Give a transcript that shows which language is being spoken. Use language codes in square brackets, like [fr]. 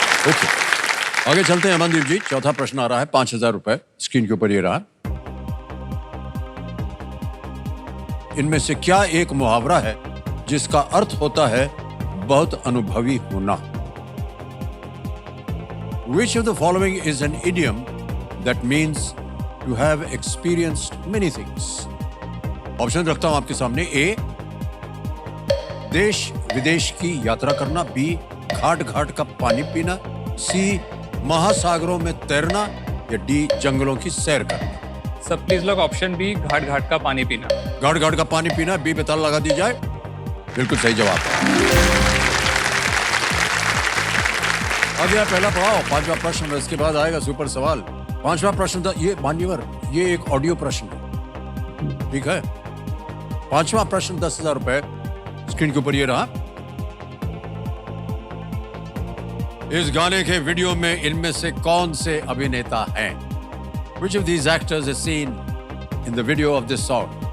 [hi] Okay, आगे चलते हैं अमनदीप जी। चौथा प्रश्न आ रहा है, 5000 रुपए स्क्रीन के ऊपर ये रहा। इनमें से क्या एक मुहावरा है जिसका अर्थ होता है बहुत अनुभवी होना? [en] Which of the following is an idiom that means to have experienced many things? [hi] Option रखता हूं आपके सामने। ए देश विदेश की यात्रा करना, बी घाट घाट का पानी पीना, सी महासागरों में तैरना या डी जंगलों की सैर करना। [en] sir please lock option [hi] B, घाट घाट का पानी पीना। घाट घाट का पानी पीना, बी पे ताला लगा दी जाए। बिल्कुल सही जवाब। अगला पहला पढ़ाओ, पांचवा प्रश्न, इसके बाद आएगा सुपर सवाल। पांचवा प्रश्न था ये मान्यवर, ये एक ऑडियो प्रश्न है, ठीक है। पांचवा प्रश्न 10,000 रुपए स्क्रीन के ऊपर ये रहा। इस गाने के वीडियो में इनमें से कौन से अभिनेता हैं? [en] Which of these actors is seen in the video of this song?